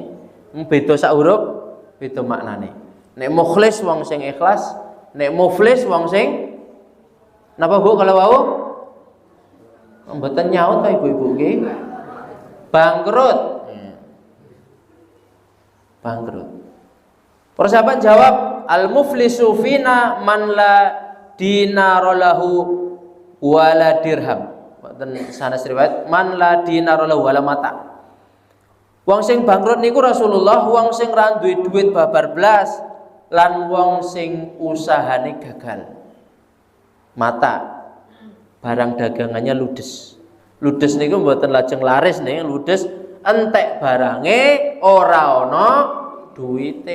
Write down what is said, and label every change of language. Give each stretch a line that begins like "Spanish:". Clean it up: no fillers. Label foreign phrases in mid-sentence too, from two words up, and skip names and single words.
Javanese: Beda sak huruf, beda maknane. Nek mukhlis wong sing ikhlas, nek muflis wong sing napa Bu kalau wau? Mboten nyaut ta ibu-ibu nggih? Bangkrut. Bangkrut. Para sahabat jawab,
Arabic: المفلس فينا من لا دينار له ولا درهم.
Javanese: Mboten sanes riwayat
Arabic: من لا دينار له ولا متاع.
Javanese: Wong sing bangkrut niku Rasulullah wong sing ra duwe duit babar blas lan wong sing usahane gagal.
Indonesian: Mata barang dagangannya ludes.
Javanese: Ludes niku mboten lajeng laris nih, ludes entek barange ora ana duwite.